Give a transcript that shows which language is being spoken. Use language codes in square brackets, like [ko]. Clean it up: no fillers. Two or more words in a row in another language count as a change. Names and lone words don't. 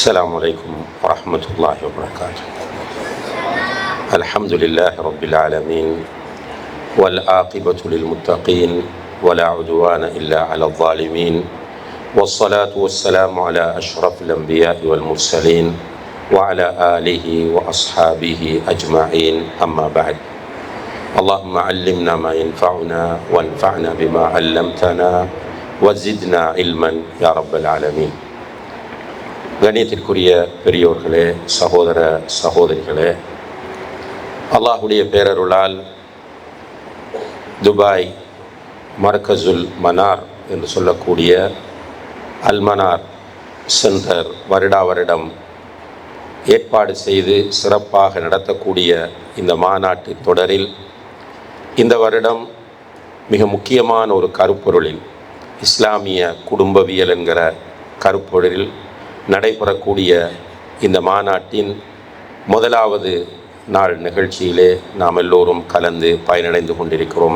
[ar] السلام عليكم ورحمة الله وبركاته. الحمد لله رب العالمين والعاقبة للمتقين ولا عدوان إلا على الظالمين والصلاة والسلام على أشرف الأنبياء والمرسلين وعلى آله وأصحابه أجمعين. أما بعد، اللهم علمنا ما ينفعنا وانفعنا بما علمتنا وزدنا علما يا رب العالمين. [ta] கண்ணியத்திற்குரிய பெரியோர்களே, சகோதர சகோதரிகளே, அல்லாஹுடைய பேரருளால் துபாய் மர்கசுல் மனார் என்று சொல்லக்கூடிய அல்மனார் சென்டர் வருடா வருடம் ஏற்பாடு செய்து சிறப்பாக நடத்தக்கூடிய இந்த மாநாட்டு தொடரில் இந்த வருடம் மிக முக்கியமான ஒரு கருப்பொருளில் இஸ்லாமிய குடும்பவியல் என்கிற கருப்பொருளில் நடைபெறக்கூடிய இந்த மாநாட்டின் முதலாவது நாள் நிகழ்ச்சியிலே நாம் எல்லோரும் கலந்து பயனடைந்து கொண்டிருக்கிறோம்.